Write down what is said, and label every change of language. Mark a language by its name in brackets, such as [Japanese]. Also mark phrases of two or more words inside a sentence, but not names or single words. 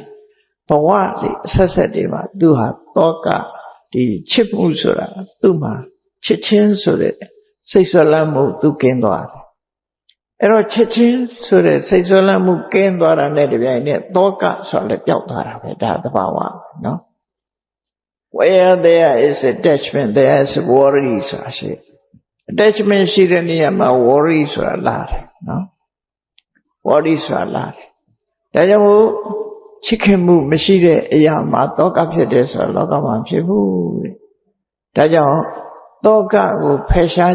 [Burmese] ဘဝလေးအဆက်ဆက်တွေမှာသူဟာတောကဒီချစ်မှုဆိုတာသူ့မှာချစ်ချင်းဆိုတဲ့စိတ်ဆွလတ်မှုသူကင်းသွားတယ်အဲ့တော့ချစ်ချင်းဆိုတဲ့စိတ်ဆွလတ်မှုကင်းသွားတာနဲ့တပြိုင်န က်တောကဆိုလည်းပျောက်သွားတာပဲဒါသဘာဝနော် [English] Where there is attachment there is worry [Burmese] ဆိုတာရှိattachment ရှိတဲ့နေရာမှာ worry ဆိုတာလာတယ်နော် worry ဆိုတာလာတယ်ဒါ ကြောင့်မို့ချစ်ခင်မှုမရှိတဲ့အရာမှာတောကဖြစ်တယ်ဆိုတာလောကမှာဖြစ်ဘူးတဲ့ဒါကြောင့်တောကကိုဖယ်ရှား